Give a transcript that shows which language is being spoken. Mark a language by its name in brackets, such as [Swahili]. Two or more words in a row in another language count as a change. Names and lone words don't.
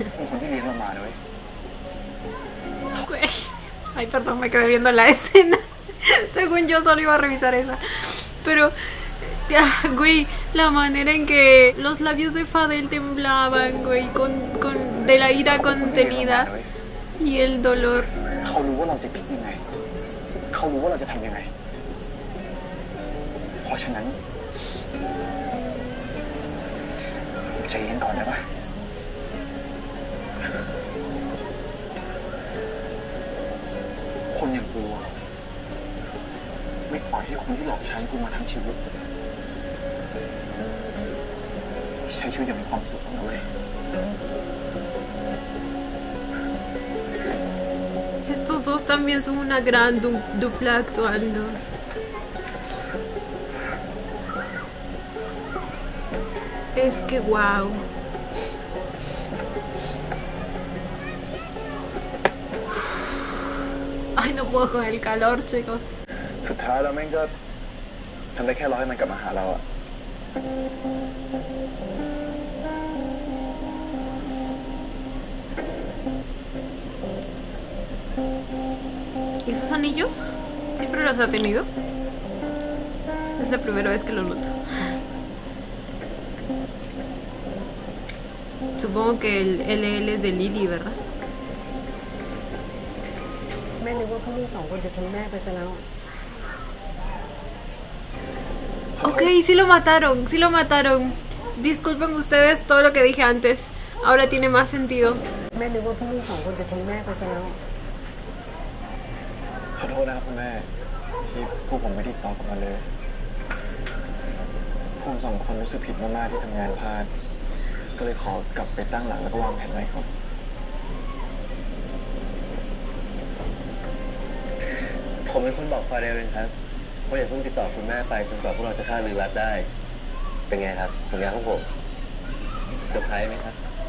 [Spanish] Güey. Ay, perdón, me quedé viendo la escena. Según yo solo iba a revisar esa. Pero, güey, la manera en que los labios de Fadel temblaban, güey, de la ira contenida y el dolor. [Thai] เขารู้ว่าเราจะคิดยังไงเขารู้ว่าเราจะทำยังไงเพราะฉะนั้นใจเย็นก่อนได้ปะคนอย่างกูไม่ปล่อยให้คนที่หลอกใช้กูมาทั้งชีวิตใช้ชีวิตอย่างมีความสุขนะเว้ย [Spanish] Estos dos también son una gran dupla actuando. Es que wow. Ay, no puedo con el calor, chicos. [Thai] สุดท้ายแล้วแม่งก็ทำได้แค่รอให้มันกลับมาหาเราอะ [Spanish] ¿Y esos anillos? ¿Siempre los ha tenido? Es la primera vez que lo noto. Supongo que el LL es de Lily, ¿verdad? [Thai] แม่นึกว่าพวกลูกสองคนจะทิ้งแม่ไปซะแล้ว [Spanish] Ok, sí lo mataron, sí lo mataron. Disculpen ustedes todo lo que dije antes. Ahora tiene más sentido. [Thai] แม่นึกว่าพวกลูกสองคนจะทิ้งแม่ไปซะแล้ว ขอโทษนะครับคุณแม่ที่พวกผมไม่ได้ตอบกลับมาเลยพวกผมสองคนรู้สึกผิดมากๆที่ทำงานพลาดก็เลยขอกลับไปตั้งหลักแล้วก็วางแผนไว้ก่อนผมเป็นคนบอกฟาเรลเองครับว่าอย่าเพิ่งติดต่อคุณแม่ไปจนกว่าพวกเราจะฆ่าลือรัดได้เป็นไงครับผลงานของผมเซอร์ไพรส์ไหมครับ